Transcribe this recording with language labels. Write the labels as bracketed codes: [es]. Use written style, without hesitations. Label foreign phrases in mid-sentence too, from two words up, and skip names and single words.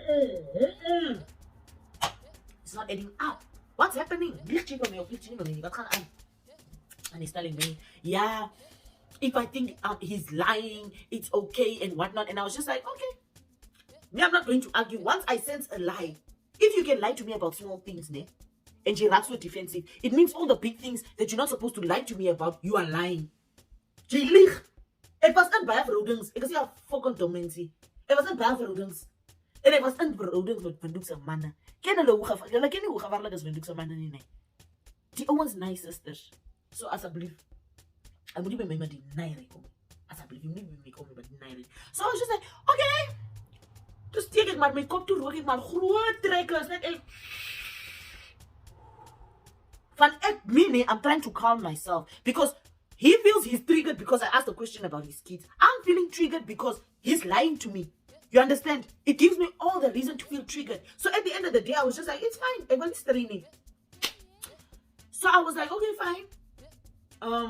[en] It's not adding up. What's happening? And he's telling me, yeah, if I think he's lying, it's okay and whatnot. And I was just like, okay. Me, I'm not going to argue. Once I sense a lie, If you can lie to me about small things, ne, and [af] jy raak so [en] defensive, it means all the big things that you're not supposed to lie to me about, you are lying. [af] Jy lieg. Ek was in baie verhoudings. Ek is nie 'n [en] fucking dominancy. [af] Ek was in baie verhoudings. En ek was in verhoudings met Windhoekse manne. Ken hulle hoe gevaarlik? Hulle ken nie hoe gevaarlik is Windhoekse manne nie, nee. Die ouens [en] nice sisters. [af] So asseblief. Ek moet nie by my met die neirie kom. Asseblief, nie by my kom met die neirie. [en] So I was just like, okay. [af] Dus steek ek maar my kop toe, rook ek maar groot trekkers, net ek. Van ek, [en] me, I'm trying to calm myself because he feels he's triggered because I asked a question about his kids. I'm feeling triggered because he's lying to me. You understand? It gives me all the reason to feel triggered. So at the end of the day, I was just like, it's fine. Everyone's training. So I was like, okay, fine.